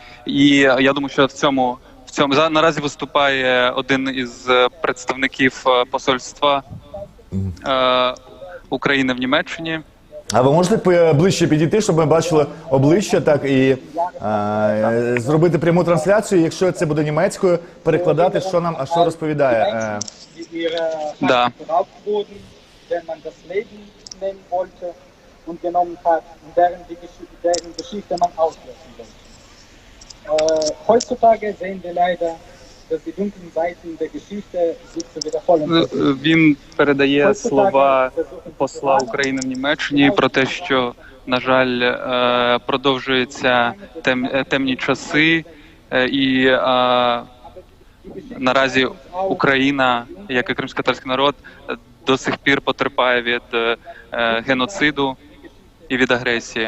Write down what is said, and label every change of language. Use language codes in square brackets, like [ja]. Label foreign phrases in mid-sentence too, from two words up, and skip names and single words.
[uk] І я думаю, що в цьому наразі виступає один із представників посольства України в Німеччині. А ви можете ближче підійти, щоб ми бачили обличчя, так, і зробити пряму трансляцію, якщо це буде німецькою, перекладати, що розповідає? [ru] Да. [de] Heutzutage sehen wir leider, dass die dunklen Seiten der Geschichte sich zu wiederholen. [uk] Він передає слова посла України в Німеччині про те, що, на жаль, продовжуються темні часи, і наразі Україна, як і кримськотатарський народ, до сих пір потерпає від геноциду і від агресії.